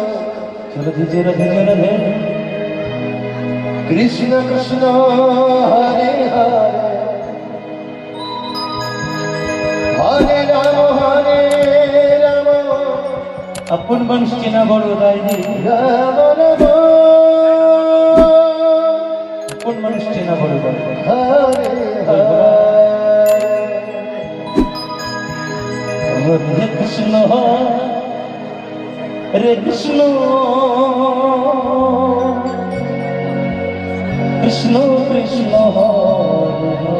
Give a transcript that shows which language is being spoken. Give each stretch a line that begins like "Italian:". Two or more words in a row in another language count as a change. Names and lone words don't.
Sanskrit: Radhe Radhe Krishna Krishna, Hare Hare, Hare Rama, Hare Rama,
Bangla: আপন মানুষ চেনা বড় দায় রে
Sanskrit: Rama Rama,
Bangla: আপন মানুষ চেনা বড় দায়
Sanskrit: Hare Hare. হরে কৃষ্ণ হরে কৃষ্ণ কৃষ্ণ কৃষ্ণ হরে